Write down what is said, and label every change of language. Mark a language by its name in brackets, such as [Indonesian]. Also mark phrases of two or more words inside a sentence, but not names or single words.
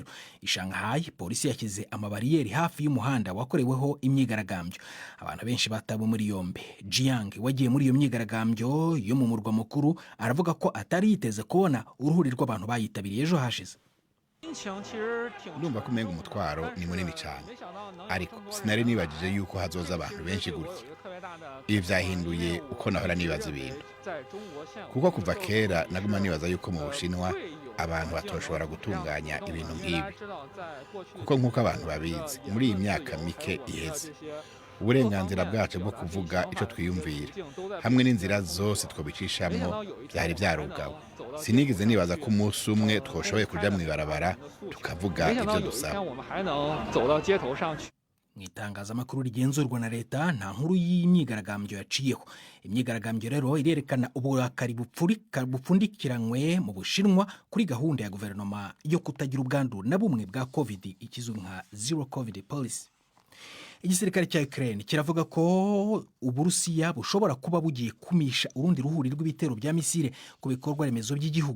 [Kinyarwanda] I Shanghai, polisi yashyize amabariyeri hafi y'umuhanda wakoreweho imyigaragambyo. Abantu benshi batawe muri yombi. Jiang wagiye muri iyo myigaragambyo yo mu murwa mukuru aravuga ko atari yiteze kubona uruhuri rw'abantu bayitabiriye ejo hashize. [Rundi] Ndumva ko umenga umutwaro ni munini cyane, ariko sinari nibagije yuko hazoza abantu benshi gutya. Ibi byahinduye uko nahora nibaza ibintu, kuko kuva kera naguma nibaza yuko mu Bushinwa abantu batoshobora gutunganya ibintu nk'ibi, kuko nk'uko abantu babizi muri iyi myaka mike iheze uburenganzira bwacu bwo kuvuga icyo twiyumvira hamwe n'inzira zose twabicishamo byari byarugawe. Sinigeze nibaza ko umunsi umwe twoshoboye kuja mu ibarabara tukavuga ibyo dusaba. [Kinyarwanda] Mu itangazamakuru rigenzurwa na leta nta nkuru y'imyigaragambyo yaciyeho. Imyigaragambyo rero irerekana uburakari bupfundikiranywe mu Bushinwa kuri gahunda ya guverinoma yo kutagira ubwandu na bumwe bwa COVID ikizwe nka Zero COVID Policy. Igisirikare cya Ukraine kiravuga ko Uburusiya bushobora kuba bugiye kumisha urundi ruhuri rw'ibitero bya misile ku bikorwa remezo by'igihugu.